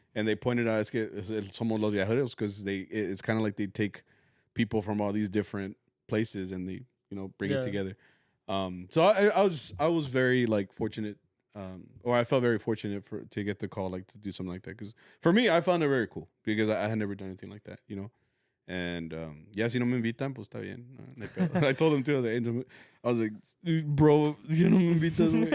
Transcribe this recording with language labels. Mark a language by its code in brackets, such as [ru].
[en] And they pointed out, [es] es que somos los viajeros, [en] because it's kind of like they take people from all these different places and they, you know, bring it together. So I was very like fortunate, or I felt very fortunate to get the call, like to do something like that. Because for me, I found it very cool because I had never done anything like that, you know. [es] And ya si no me invitan, pues está bien. [en] No, I told them too. I was like, bro, [es] si no me invitas,